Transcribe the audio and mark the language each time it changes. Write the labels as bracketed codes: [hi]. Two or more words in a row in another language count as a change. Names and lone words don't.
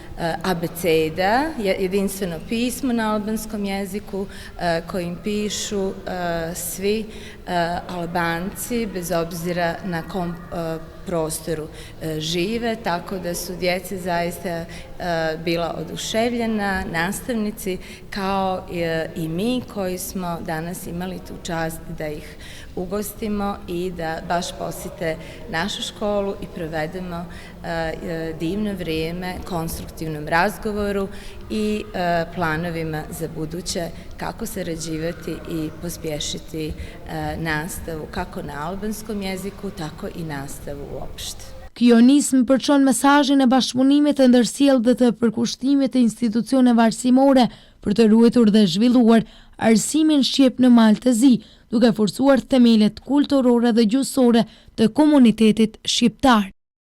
[sr] abeceda, jedinstveno pismo na albanskom jeziku kojim pišu svi Albanci bez obzira na kom prostoru žive, tako da su djece zaista bila oduševljena, nastavnici kao i mi koji smo danas imali tu čast da ih ugostimo i da baš posjete našu školu i provedemo divno vrijeme konstruktivnom razgovoru i planovima za buduće kako sarađivati i pospješiti nastavu kako na albanskom jeziku, tako i nastavu uopšte. [sq] Kjo nismë përçon mesazhin e bashkëpunimit të ndërsjellë dhe të përkushtimit të institucioneve arsimore për të ruajtur dhe zhvilluar arsimin shqip në Maltezi, duke forcuar themelet kulturore dhe gjuhësore të komunitetit shqiptar.